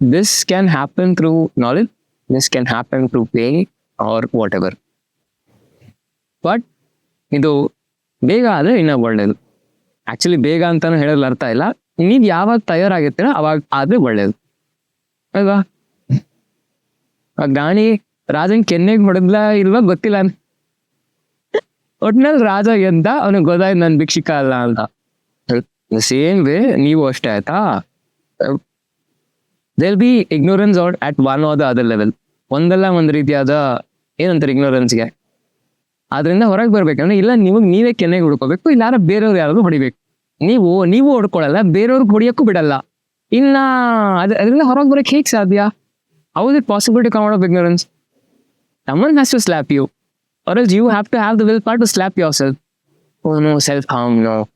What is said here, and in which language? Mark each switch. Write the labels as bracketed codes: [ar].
[en] This can happen through knowledge, this can happen through pain or whatever. [kn] But ಇದು ಬೇಗ ಆದರೆ ಇನ್ನೂ ಒಳ್ಳೇದು. ಆಕ್ಚುಲಿ ಬೇಗ ಅಂತಾನು ಹೇಳೋದು ಅರ್ಥ ಇಲ್ಲ, ನೀವು ಯಾವಾಗ ತಯಾರಾಗಿರ್ತೀರ ಅವಾಗ ಆದ್ರೆ ಒಳ್ಳೇದು ಅಲ್ವಾ. ಆ ಗಾಣಿ ರಾಜನ್ ಕೆನ್ನೆಗೆ ಹೊಡೆದ್ಲ ಇಲ್ವಾ ಗೊತ್ತಿಲ್ಲ, ಒಟ್ನಲ್ಲಿ ರಾಜ ಎದ್ದ, ಅವನಿಗೆ ಗೊತ್ತಾಯ್ತು ನನ್ ಭಿಕ್ಷಿಕ ಅಲ್ಲ ಅಂತ. [en] same way [kn] ನೀವು ಅಷ್ಟೇ ಆಯ್ತಾ, [en] They'll be ignorance or at one or the other level. [kn] ಒಂದಲ್ಲ ಒಂದ್ ರೀತಿಯಾದ ಏನಂತಾರೆ ಇಗ್ನೋರೆನ್ಸ್ಗೆ, ಅದರಿಂದ ಹೊರಗೆ ಬರ್ಬೇಕಂದ್ರೆ ಇಲ್ಲ ನೀವೇ ಕೆನ್ನೆಗೆ ಹುಡ್ಕೋಬೇಕು, ಇಲ್ಲ ಬೇರೆಯವ್ರು ಯಾರಾದ್ರು ಹೊಡಿಬೇಕು. ನೀವು ಹೊಡ್ಕೊಳಲ್ಲ, ಬೇರೆಯವ್ರಿಗೆ ಹೊಡಿಯಕ್ಕೂ ಬಿಡಲ್ಲ. ಇನ್ನ ಅದರಿಂದ ಹೊರಗೆ ಬರೋಕೆ ಹೇಗೆ ಸಾಧ್ಯ? [en] How is it possible to come out of ignorance? Someone has to slap you, or else you have to have the willpower to slap yourself. Oh no, self-harm, no.